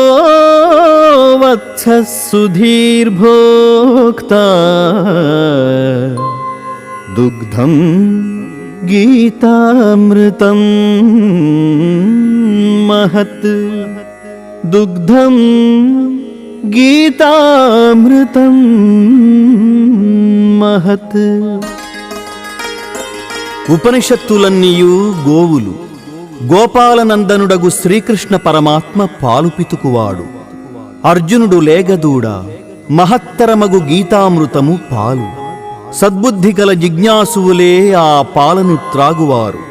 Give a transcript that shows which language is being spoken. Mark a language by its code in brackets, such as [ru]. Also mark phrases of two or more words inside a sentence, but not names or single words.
[sa] वत्सः सुधीर्भोक्ता दुग्धं गीतामृतं महत् दुग्धं गीतामृतं महत्। [te] ఉపనిషత్తులన్నీయు గోవులు. గోపాలనందనుడగు శ్రీకృష్ణ పరమాత్మ పాలు పితుకువాడు. అర్జునుడు లేగదూడ, మహత్తరమగు గీతామృతము పాలు. సద్బుద్ధి గల జిజ్ఞాసువులే ఆ పాలను త్రాగువారు.